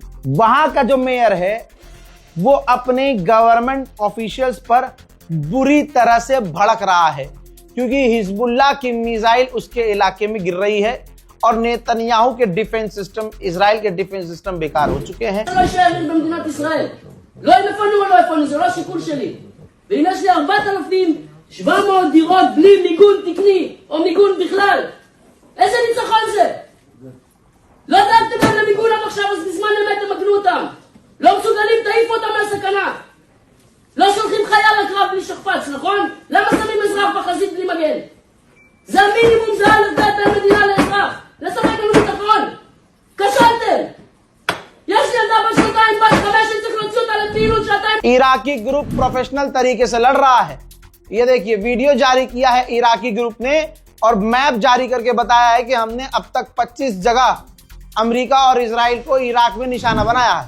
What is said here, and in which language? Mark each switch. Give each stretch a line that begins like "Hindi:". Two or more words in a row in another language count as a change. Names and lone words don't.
Hindi: वहां का जो मेयर है वो अपने
English: government officials
Hindi: पर बुरी तरह से भड़क रहा है, क्योंकि हिजबुल्लाह की मिसाइल उसके इलाके में गिर रही है और नेतन्याहू के
English: defense system,
Hindi: इजराइल के
English: defense system
Hindi: बेकार हो चुके हैं।
Hebrew: לא אם יפנו או לא יפנו, זה לא השיקול שלי. ואם יש לי 4,700 דירות בלי מיגון תקני, או מיגון בכלל, איזה ניצחון זה? לא דאגתם להם למיגון עד עכשיו, אז בזמן אמת תמגנו אותם. לא מסוגלים, תעיפו אותם מהסכנה. לא שולחים חייל לקרב בלי שכפ"ץ, נכון? למה שמים אזרח בחזית בלי מגן? זה המינימום, זה הלגעת בין מדינה לאזרח. לספק לנו ביטחון. כשלתם.
Hindi: इराकी ग्रुप प्रोफेशनल तरीके से लड़ रहा है। ये देखिए, वीडियो जारी किया है इराकी ग्रुप ने और मैप जारी करके बताया है कि हमने अब तक 25 जगह अमेरिका और इजराइल को इराक में निशाना बनाया है।